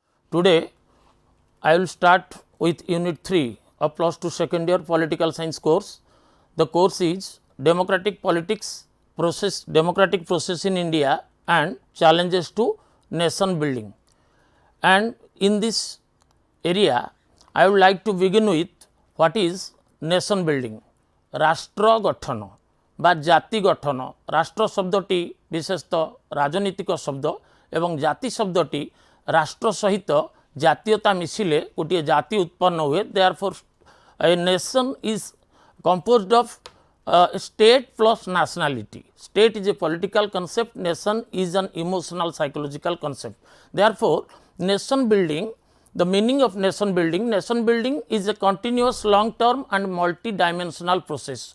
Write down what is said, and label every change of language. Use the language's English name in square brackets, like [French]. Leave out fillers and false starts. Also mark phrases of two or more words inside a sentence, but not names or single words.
[English] Today, I will start with Unit 3 of plus 2 second year political science course. The course is democratic process in India and challenges to nation building. And in this area, I would like to begin with what is nation building. [Odia] ରାଷ୍ଟ୍ର ଗଠନ ବା ଜାତି ଗଠନ ରାଷ୍ଟ୍ର ଶବ୍ଦଟି ବିଶେଷତଃ ରାଜନୈତିକ ଶବ୍ଦ ଏବଂ ଜାତି ଶବ୍ଦଟି ରାଷ୍ଟ୍ର ସହିତ ଜାତୀୟତା ମିଶିଲେ ଗୋଟେ ଜାତି ଉତ୍ପନ୍ନ ହୁଏ [English] therefore a nation is composed of state plus nationality. State is a political concept, nation is an emotional psychological concept. Therefore, nation building, the meaning of nation building is a continuous long term and multi-dimensional process.